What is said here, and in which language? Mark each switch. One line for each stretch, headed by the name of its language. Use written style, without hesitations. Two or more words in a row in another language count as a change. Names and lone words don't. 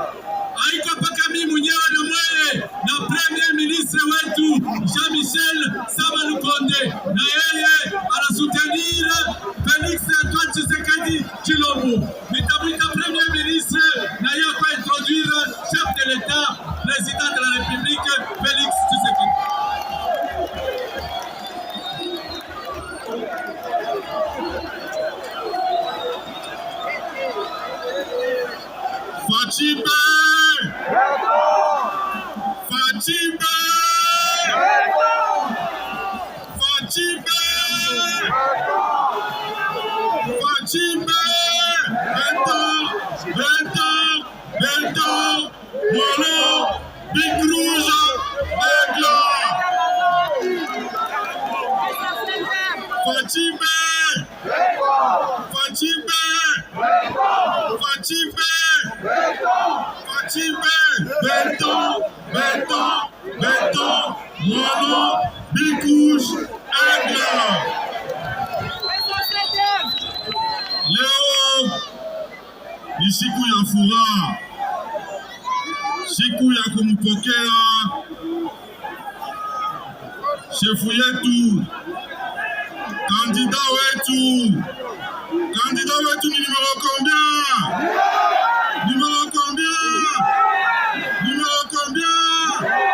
Swahili: Haiko paka mimi mwenyewe na mweye na
French: Premier ministre
Swahili: wetu Jean-Michel Sama Lukonde, na yeye anasoutenir Félix Antoine Tshisekedi Tshilombo. Nitamwita
French: Premier ministre
Swahili: na yeye kwa
French: introduire chef de l'État, président de la République
Swahili: Félix Tshisekedi. Fatimbe! Fatimbe! Fatimbe! Fatimbe! Bento! Molo! Big Rouge! Aigle! Fatimbe! Fatimbe! Fatimbe! Fatimbe! Bento! Molo! Big Rouge! Aigle! Leo ni siku ya furaha, siku ya kumpokea shefu yetu, kandida wetu ni
French: numero combien? Numero combien?